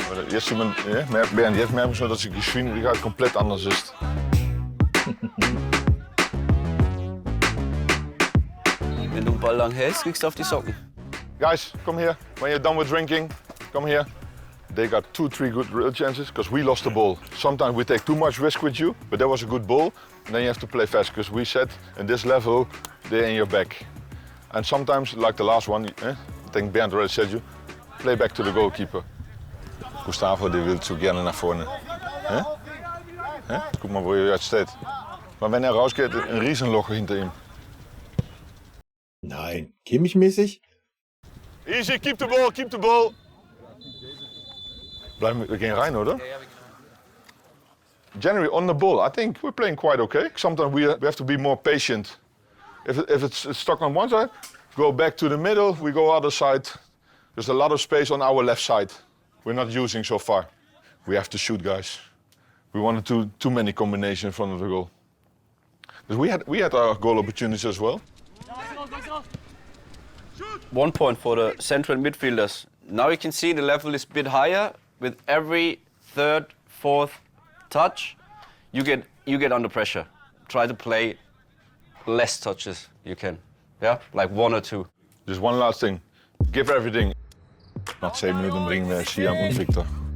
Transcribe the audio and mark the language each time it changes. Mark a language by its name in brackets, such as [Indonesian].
[German] Jetzt merken wir schon, dass die Geschwindigkeit komplett anders ist. Wenn du den Ball lang hältst, kriegst du auf die Socken. [English] Guys, come here. When you're done with drinking, come here. They got 2-3 good real chances because we lost the ball. Sometimes we take too much risk with you, but that was a good ball. And then you have to play fast because we said in this level, they're in your back. And sometimes, like the last one, I think Bernd already said you. Play back to the goalkeeper. [German] Gustavo, der will zu gerne nach vorne. Hä? Hä? Guck mal, wo er jetzt steht. Aber wenn er rausgeht, ein Riesenloch hinter ihm. Nein, Kimmich-mäßig? [English] Easy, keep the ball, keep the ball. [German] Wir gehen rein, oder? [English] Generally on the ball, I think we're playing quite okay. Sometimes we have to be more patient. If it's stuck on one side, go back to the middle, we go other side. There's a lot of space on our left side. We're not using so far. We have to shoot, guys. We wanted too many combinations in front of the goal. Because we had our goal opportunities as well. 1 point for the central midfielders. Now you can see the level is a bit higher. With every third, fourth touch, you get under pressure. Try to play less touches you can. Yeah, like 1 or 2. Just one last thing. Give everything. [German] Nach 10 Minuten bringen wir Siam und Victor.